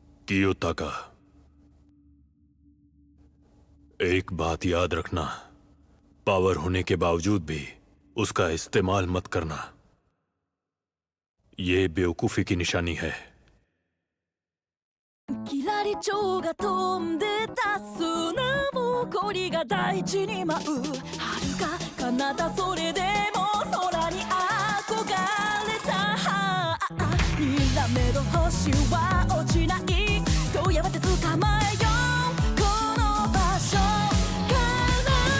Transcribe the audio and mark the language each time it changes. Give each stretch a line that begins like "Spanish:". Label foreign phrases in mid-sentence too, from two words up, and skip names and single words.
Hindi: कियोताका, एक बात याद रखना, पावर होने के बावजूद भी उसका इस्तेमाल मत करना। ये बेवकूफी की निशानी है।
Japanese: キラリチョウが飛んでた砂ぼこりが大地に舞う遥か彼方それでも空に憧れたにらめる星は落ちないとやめて捕まえようこの場所から